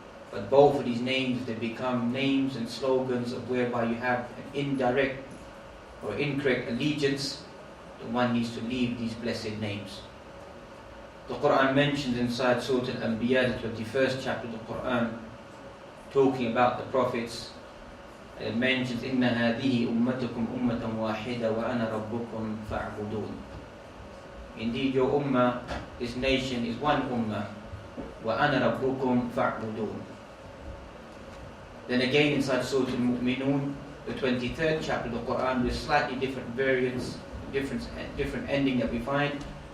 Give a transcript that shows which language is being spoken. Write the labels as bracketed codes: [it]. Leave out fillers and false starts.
[en] But both of these names, they become names and slogans of whereby you have an indirect or incorrect allegiance, then one needs to leave these blessed names. The Quran mentions inside Surah Al-Anbiya, the 21st chapter of the Quran, talking about the prophets. It mentions, [ar] إِنَّ هَذِهِ أُمَّتُكُمْ أُمَّةً وَاحِدًا وَأَنَا رَبُّكُمْ فَاعْبُدُونَ. [en] Indeed, your ummah, this nation, is one ummah. [ar] وَأَنَا رَبُّكُمْ فَاعْبُدُونَ. [en] Then again inside Surah Al-Mu'minun, the 23rd chapter of the Quran, with slightly different variants, different ending that we find.